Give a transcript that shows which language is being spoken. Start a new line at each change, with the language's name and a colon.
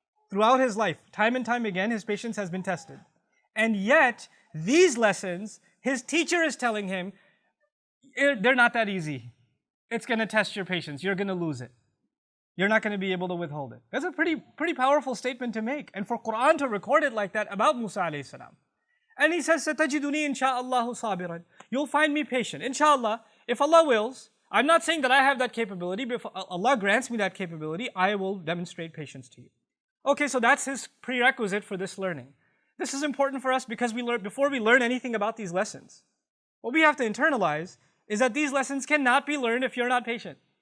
English: Throughout his life, time and time again, his patience has been tested. And yet, these lessons, his teacher is telling him, they're not that easy. It's going to test your patience. You're going to lose it. You're not going to be able to withhold it. That's a pretty powerful statement to make. And for Quran to record it like that about Musa alayhi salam. And he says,
Arabic: سَتَجِدُنِي إِنْ شَاءَ اللَّهُ صَابِرًا.
English: You'll find me patient. Inshallah, if Allah wills, I'm not saying that I have that capability, but if Allah grants me that capability, I will demonstrate patience to you. Okay, so that's his prerequisite for this learning. This is important for us because before we learn anything about these lessons, what we have to internalize is that these lessons cannot be learned if you're not patient.